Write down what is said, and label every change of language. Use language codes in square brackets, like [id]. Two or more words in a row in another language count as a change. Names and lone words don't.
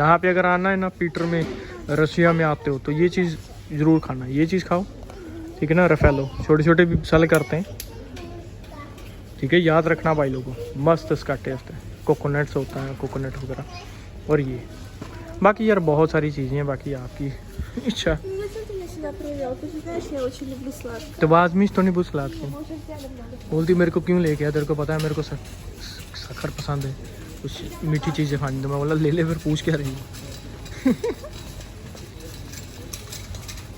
[hi] यहाँ पे अगर आना है ना, पीटर में, रशिया में आते हो तो ये चीज़ ज़रूर खाना, ये चीज़ खाओ, ठीक है ना। रफेलो छोटे छोटे भी सेल करते हैं, ठीक है, याद रखना भाई लोगों, मस्त इसका टेस्ट है। कोकोनट्स होता है, कोकोनट वगैरह। और ये बाकी यार बहुत सारी चीज़ें हैं, बाकी आपकी इच्छा। [ru] Ну, зачем ты меня сюда привел? Ты же знаешь, я очень люблю сладкое. [hi] तो बाद में तो नहीं पूछ सलाद की [ru] Может, рядом надо. [hi] बोलती मेरे को क्यों लेके आया, तेरे को पता है मेरे को शक्कर पसंद है, कुछ मीठी चीज़ें खानी। तो मैं बोला ले ले, फिर पूछ क्या रही है।